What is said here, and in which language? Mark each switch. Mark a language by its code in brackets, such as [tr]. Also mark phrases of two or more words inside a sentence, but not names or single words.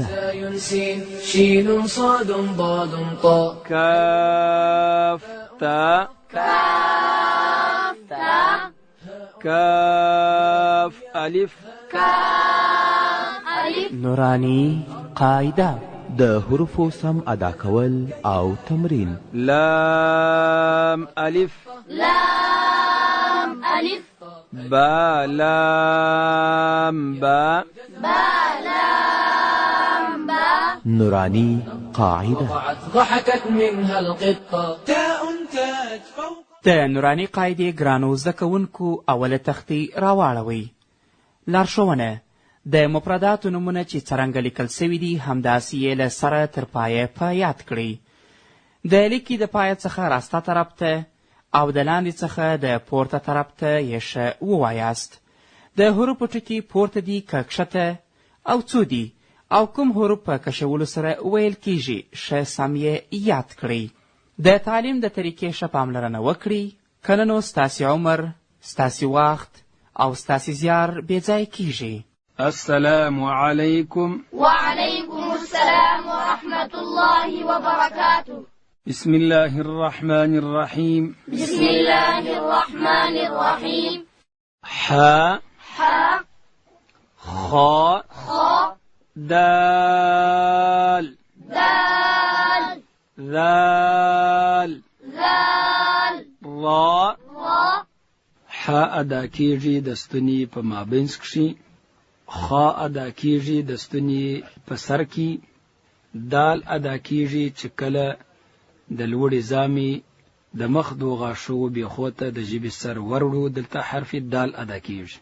[ar] زاي سين شين صاد ضاد طاء كاف تاء كاف ألف نوراني قاعدة [ps] د حروفو سم ادا کول او تمرین. [ar] لام ألف با لام با نوراني قاعدة. ضحكت منها القطة تاء تاج فوق. [ps] د نوراني قاعدې ګرانو زده کوونکو اوله تختې راواړوئ. لارښوونه: د مفرداتو نومونه چې څرنګه لیکل سوي دي همداسې یې له سره تر پایه په یاد کړئ. د لیکې د پایه څخه راسته طرف ته او د لاندې څخه د پورته طرف ته یې ښه ووایاست. د حروفو ټکي پورته دي که کښته او څو دي او کوم حروف په کشولو سره ویل کیږي ښه سم یې یاد کړئ. د تعلیم د طریقې ښه پاملرنه وکړئ، کنه نو ستاسې عمر، ستاسې وخت او ستاسې زیار بېځای کیږي. [ar] السلام عليكم. وعليكم السلام ورحمة الله وبركاته. بسم الله الرحمن الرحيم. بسم الله الرحمن الرحيم. حاء خاء دال ذال را. [ps] حاء ادا کیږي د ستوني په مابینځ کښي، خاء ادا کیږي د ستوني په سر کې، دال ادا کیږي چې کله د لوړې زامې د مخ دو غاښو بیخو ته د ژبې سر وروړو، دلته حرف دال ادا کیږي.